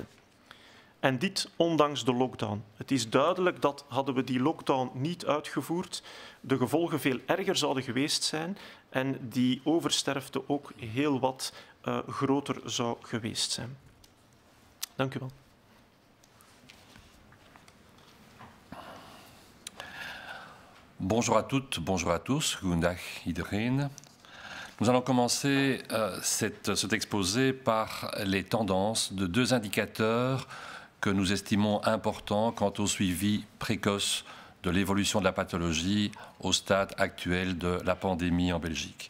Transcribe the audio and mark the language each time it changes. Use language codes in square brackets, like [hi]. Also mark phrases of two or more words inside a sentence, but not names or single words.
[nl] En dit ondanks de lockdown. Het is duidelijk dat, hadden we die lockdown niet uitgevoerd, de gevolgen veel erger zouden geweest zijn en die oversterfte ook heel wat groter zou geweest zijn. Dank u wel. [fr] Bonjour à toutes, bonjour à tous, [nl] goedendag iedereen. [fr] Nous allons commencer cet exposé par les tendances de 2 indicateurs que nous estimons importants quant au suivi précoce de l'évolution de la pathologie au stade actuel de la pandémie en Belgique.